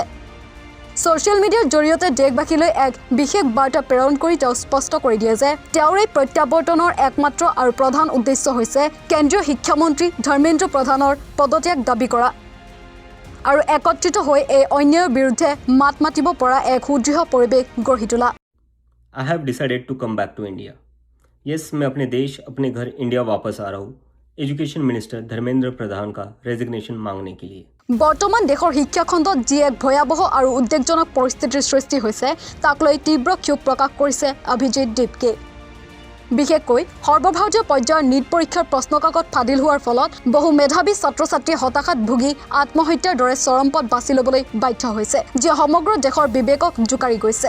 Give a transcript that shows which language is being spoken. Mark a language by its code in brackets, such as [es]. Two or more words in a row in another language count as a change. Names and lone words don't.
[as] ছ'চিয়েল মিডিয়াৰ জৰিয়তে দেশবাসীলৈ এক বিশেষ বাৰ্তা প্ৰেৰণ কৰি তেওঁ স্পষ্ট কৰি দিয়ে যে তেওঁৰ এই প্ৰত্যাৱৰ্তনৰ একমাত্ৰ আৰু প্ৰধান উদ্দেশ্য হৈছে কেন্দ্ৰীয় শিক্ষামন্ত্ৰী ধৰ্মেন্দ্ৰ প্ৰধানৰ পদত্যাগ দাবী কৰা আৰু একত্ৰিত হৈ এই অন্যায়ৰ বিৰুদ্ধে মাত মাতিব পৰা এক সুদৃঢ় পৰিৱেশ গঢ়ি তোলা। [en] I have decided to come back to India. Yes, [hi] मैं अपने देश अपने घर इंडिया वापस आ रहा हूँ [en] education minister [hi] धर्मेंद्र प्रधान का रेजिग्नेशन मांगने के लिए। [as] বৰ্তমান দেশৰ শিক্ষাখণ্ডত যি এক ভয়াৱহ আৰু উদ্বেগজনক পৰিস্থিতিৰ সৃষ্টি হৈছে তাক লৈ তীব্ৰ ক্ষোভ প্ৰকাশ কৰিছে অভিজিৎ দীপকে। বিশেষকৈ সৰ্বভাৰতীয় পৰ্যায়ৰ নীট পৰীক্ষাৰ প্ৰশ্নকাকত ফাদিল হোৱাৰ ফলত বহু মেধাৱী ছাত্ৰ ছাত্ৰীয়ে হতাশাত ভুগি আত্মহত্যাৰ দৰে চৰম পথ বাছি ল'বলৈ বাধ্য হৈছে, যিয়ে সমগ্ৰ দেশৰ বিবেকক জোকাৰি গৈছে।